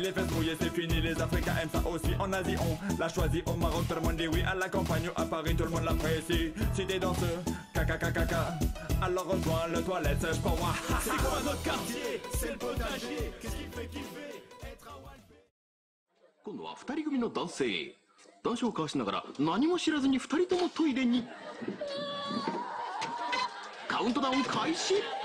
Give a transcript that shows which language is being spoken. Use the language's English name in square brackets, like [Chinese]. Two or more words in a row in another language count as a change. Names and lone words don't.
[French] Les fesses mouillées, c'est fini. Les Africains aiment ça aussi. En Asie, on l'a choisi. Au Maroc, tout le monde dit oui. À la campagne, à Paris, tout le monde l'apprécie. Si t'es dans ce caca, alors rejoins le toilette sèche pour moi. C'est quoi notre quartier? C'est le potager. Qu'est-ce qui fait kiffer? Être à Walpé. [Japanese] 今度は2人組の男性男子を交わしながら何も知らずに2人ともトイレにカウントダウン開始